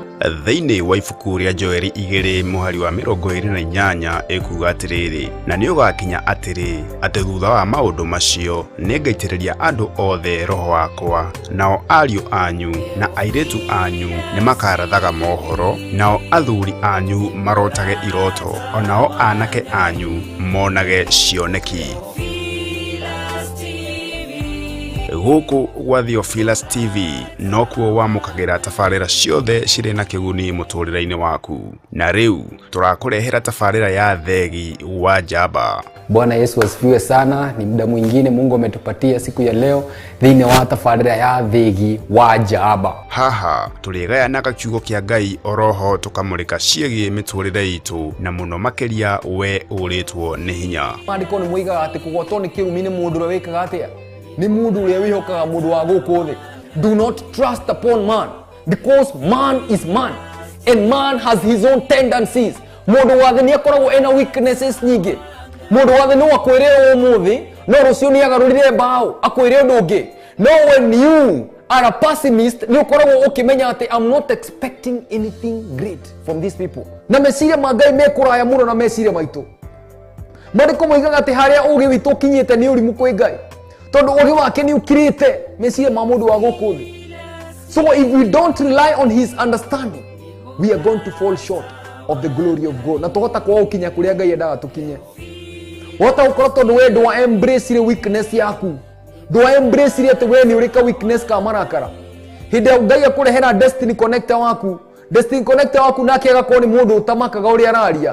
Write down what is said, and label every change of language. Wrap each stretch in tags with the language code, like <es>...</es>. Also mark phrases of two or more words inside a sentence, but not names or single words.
<ki>thĩinĩ wa ibuku rĩa Joeli 2:28 ĩkuuga atĩrĩrĩ, na nĩ ũgakinya atĩrĩ atĩ thutha wa maũndũ macio nĩngaitĩrĩria andũ othe roho wakwa, nao ariũ anyu na airĩtu anyu nĩ makarathaga mohoro, nao athuri anyu marotage iroto, onao anake anyu monage cioneki. Gũkũ gwa Theophilus TV no kuo wamũkagĩra tabarĩra ciothe cirĩ na kĩguni mũtũrĩre-inĩ waku. Na rĩu tũrakũrehera tabarĩra ya Theegi wa Njamba.</ki> <sw>Bwana Yesu asifiwe sana. Ni muda mwingine Mungu ametupatia siku ya leo</sw> <ki>thĩinĩ wa tabarĩra ya Theegi wa Njamba. Haha tũrĩgayanaga kiugo kĩa Ngai oroho tũkamũrĩka ciĩgiĩ mĩtũrĩre itũ na mũno makĩria we ũrĩtwo nĩ hinya. Maandĩko nĩ moigaga atĩ kũgwatwo nĩ kĩrumi nĩ mũndũ ũrĩa wĩkaga atĩa? Ni mundu ũrĩa wĩhokaga mũndũ wa gũkũ thĩ.</ki> <en>Do not trust upon man, because man is man and man has his own tendencies.</en> <ki>Mũndũ wa thĩ nĩ akoragwo ena weaknesses nyingĩ. Mũndũ wa thĩ no akwĩre ũmũthĩ no rũciũ nĩ agarũrire mbaũ akwĩre ũndũ ũngĩ.</ki> <en>No, when you are a pessimist</en> <ki>nĩ ũkoragwo ũkĩmenya atĩ</ki> <en>I'm not expecting anything great from these people.</en> <ki>Na meciria ma Ngai mekũraya mũno na meciria maitũ. Maandĩko moigaga atĩ harĩa ũũgĩ witũ ũkinyĩte nĩ ũrimũ kwĩ Ngai. Tondu ũũgĩ wake nĩ ũkirĩte meciria ma mũndũ wa gũkũ thĩ.</ki> <en>So if we don't rely on his understanding, we are going to fall short of the glory of God.</en> <ki>Na tũhota kwaga gũkinya kũrĩa Ngai endaga tũkinye. Wahota gũkorwo tondũ we ndwa embrace weakness yaku. Ndwa embrace atĩ we nĩ ũrĩ ka weakness ka marakara. Hĩndĩ ya Ngai akũrehera</ki> <en>destiny connector</en> <ki>waku.</ki> <en>Destiny connector</en> <ki>waku nake agakorwo nĩ mũndũ ũtamakaga ũrĩa araria.</ki>